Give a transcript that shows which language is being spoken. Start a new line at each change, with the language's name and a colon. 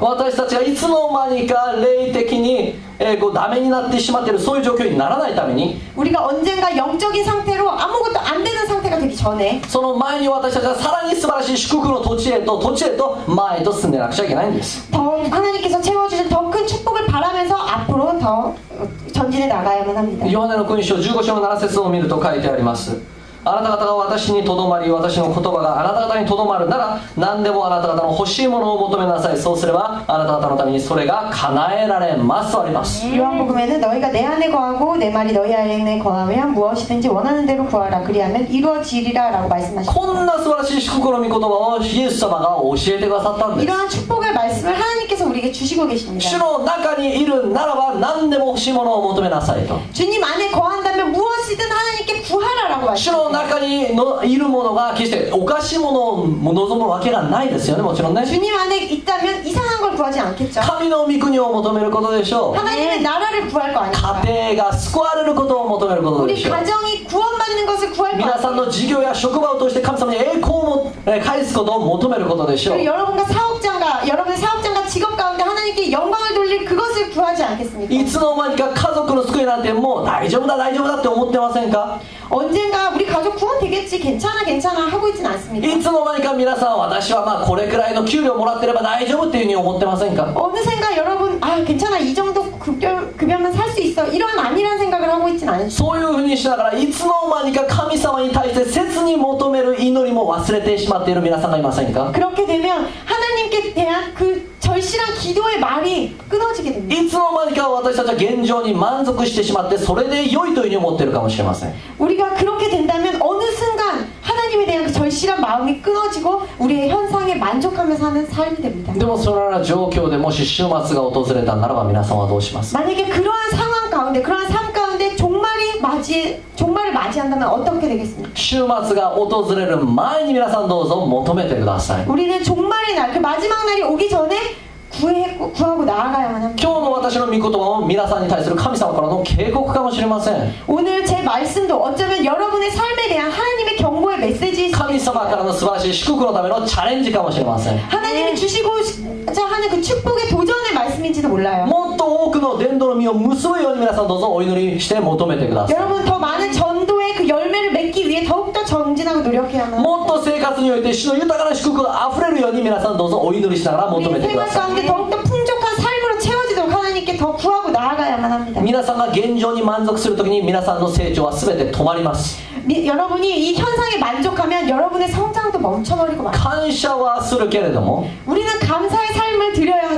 Japanese: 私たちがいつの間にか霊的にダメになってしまっているそういう状況にならないために
Korean: 우리가 언젠가 영적인 상태로 아무것도 안 되는 상태가 되기 전에
Japanese: その前に私たちはさらに素晴らしい祝福の土地へと前へと進んでなくちゃいけないんです。
Korean: 더 하나님께서 채워주신 더 큰 축복을 바라면서 앞으로 더 전진해 나가야만 합니다.
Japanese: ヨハネの福音書15章の7節を見ると書いてあります。あなた方が私にとどまり私の言葉があなた方にとどまるなら何でもあなた方の欲しいものを求めなさい。そうすればあなた方のためにそれが叶えられますとあります。
Korean: 요한복음에는 너희가 내 안에 거하고 내 말이 너희 안에 거하면 무엇이든지 원하는 대로 구하라 그리하면 이루어지리라 라고 말씀하십니다.
Japanese: こんな素晴らしい祝福の御言葉をイエス様が教えてくださったんです。
Korean: 이러한 축복의 말씀을 하나님께서 우리에게 주시고 계십니다.
Japanese: 主の中にいるならば何でも欲しいものを求めなさいと。
Korean: 주님 안에 거한다면 무엇이든 하나님께 구하라라고
Japanese: 主の
Korean: 말씀하십니다.
Japanese: 中にいるものが決しておかしいものを望むわけがないですよね。もちろんね。
Korean: 주님 안에 있다면 이상한 걸 구하지 않겠죠.
Japanese: 神の御国を求めることでしょう。
Korean: 하나님의 나라를 구할 거 아닙니까?
Japanese: 家庭が救われることを求めることで
Korean: 우리
Japanese: しょう。
Korean: 가정이 구원받는 것을 구할 거
Japanese: 皆さんの
Korean: 아닙니까?
Japanese: 事業や職場を通して神様に栄光を返すことを求めることでしょう。
Korean: 그리고 여러분의 사업장과 직업 가운데 하나님께 영광을 돌릴 그것을 구하지 않겠습니까?
Japanese: いつの間にか家族の救いなんてもう大丈夫だ大丈夫だって思ってませんか？
Korean: 언젠가 우리 가족 구원 되겠지 괜찮아 하고 있진 않습니까?
Japanese: いつの間にか皆さん私はまあこれくらいの給料もらってれば大丈夫っていうふうに思ってませんか？
Korean: 어느샌가 여러분 괜찮아 이 정도 급여면 살 수 있어 이런 아니란 생각을 하고 있진 않습니다.
Japanese: そういうふうにしながらいつの間にか神様に対して切に求める祈りも忘れてしまっている皆さんがいませんか？
Korean: 그렇게 되면 하나님께 대한 그 절실한 기도의 말이 끊어지게 됩니다.
Japanese: いつの間にか私たちは現状に満足してしまってそれで良いというふうに思っているかもしれません。
Korean: 우리가 그렇게 된다면 어느 순간 하나님에 대한 그 절실한 마음이 끊어지고 우리의 현상에 만족하며 사는 삶이 됩니다.
Japanese: でもそのような状況でもし終末が訪れたならば皆さんはどうします？
Korean: 만약에 그러한 상황 가운데 그러한 삶 가운데 종말을 맞이한다면 어떻게 되겠습니까?
Japanese: 終末が訪れる前に皆さんどうぞ求めてください。
Korean: 우리는 종말의 날, 그 마지막 날이 오기 전에 구하고 나아가야만 합니다.
Japanese: 今日の私の御言葉も皆さんに対する神様からの警告かもしれません。
Korean: 오늘 제 말씀도 어쩌면 여러분의 삶에 대한 하나님의 경고의 메시지일 수도
Japanese: 神様から
Korean: 있습니다.
Japanese: の素晴らしい祝福のためのチャレンジかもしれません。
Korean: 하나님이 주시고자 하는 그 축복의 도전의 말씀인지도 몰라요.
Japanese: もっと多くの伝道の実を結ぶように皆さんどうぞお祈りして求めてください。
Korean: 여러분 더 많은 전도의 그 열매를 맺기 위해 더욱더 정진하고 노력해야만 합니다.
Japanese: もっと生活において主の豊かな祝福があふれるように皆さんどうぞお祈りしながら求
Korean: 우리
Japanese: めてくだ
Korean: 생활
Japanese: さい。
Korean: 가운데 더욱더 풍족한 삶으로 채워지도록 하나님께 더 구하고 나아가야만 합니다.
Japanese: 皆さんが現状に満足するときに皆さんの成長は全て止まります。
Korean: 여러분이 이 현상에 만족하면 여러분의 성장도 멈춰버리고 말.
Japanese: 感謝はするけれども
Korean: 우리는 감사의 삶을 드려야